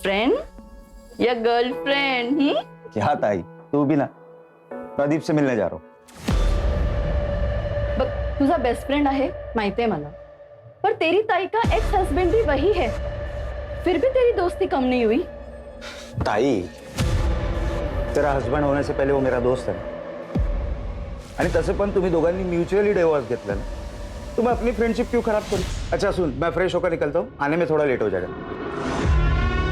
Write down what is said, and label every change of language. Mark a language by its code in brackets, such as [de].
[hi] Friend या girlfriend? क्या ताई, तू भी ना प्रदीप से मिलने जा रहा हूँ। [mr] बघ, तुझा बेस्ट फ्रेंड आहे माहितीये मला, [hi] पर तेरी ताई का एक्स हस्बैंड भी वही है। फिर भी तेरी दोस्ती कम नहीं हुई। ताई, तेरा हस्बंड होने से पहिले वो मेरा दोस्त [mr] आहे आणि तसे पण तुम्ही दोघांनी म्युच्युअली डिवोर्स घेतला ना, [hi] तो मैं अपनी फ्रेंडशिप क्यों खराब करूं? अच्छा सुन, मैं फ्रेश होकर निकलता हूँ, आने में थोड़ा लेट हो जाएगा।